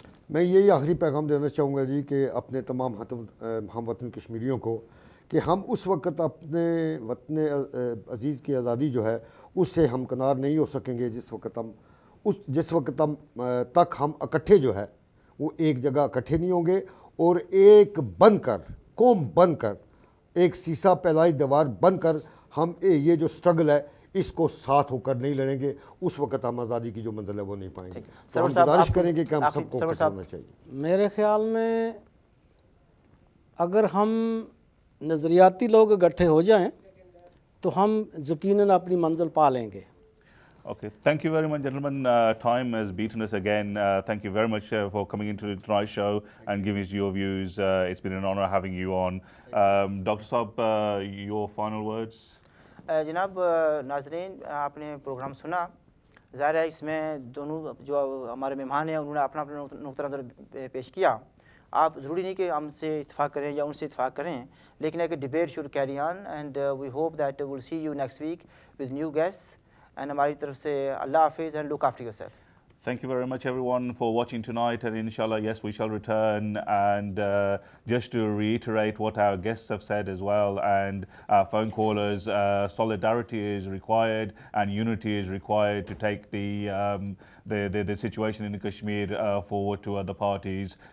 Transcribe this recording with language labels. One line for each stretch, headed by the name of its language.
Urdu: میں یہی آخری پیغام دینا چاہوں گا جی کہ اپنے تمام ہم وطن کشمیریوں کو کہ ہم اس وقت اپنے وطن عزیز کی آزادی جو ہے اس سے ہمکنار نہیں ہو سکیں گے جس وقت تک ہم اکٹھے جو ہے وہ ایک جگہ اکٹھے نہیں ہوں گے, اور ایک بن کر قوم بن کر ایک سیسا پھیلائی دیوار بن کر ہم یہ جو سٹرگل ہے اس کو ساتھ ہو کر نہیں لڑیں گے, اس وقت ہم آزادی کی جو منزل ہے وہ نہیں پائیں گے. تو ہم گزارش کریں گے کہ ہم سب کو کرنا چاہیے. میرے خیال میں اگر ہم نظریاتی لوگ اکٹھے ہو جائیں تو ہم یقیناً اپنی منزل پا لیں گے.
English: Okay, thank you very much, gentlemen. Time has beaten us again. Thank you very much for coming into tonight's show and giving us your views. It's been an honor having you on. Dr. Saab, your final words?
Urdu: جناب ناظرین, آپ نے programme سنا. ظاہر ہے اس میں دونوں جو ہمارے مہمان ہیں انہوں نے اپنا نقطہ نظر پیش کیا. آپ ضروری نہیں کہ ہم سے اتفاق کریں یا ان سے اتفاق کریں, لیکن ایک
English: Debate should carry on, and we hope that will see you next week with new guest. And
Urdu: ہماری طرف سے اللہ حافظ
English: And look after yourself. Thank you very much everyone for watching tonight, and inshallah yes we shall return. And just to reiterate what our guests have said as well, and our phone callers, solidarity is required and unity is required to take the situation in Kashmir forward to other parties.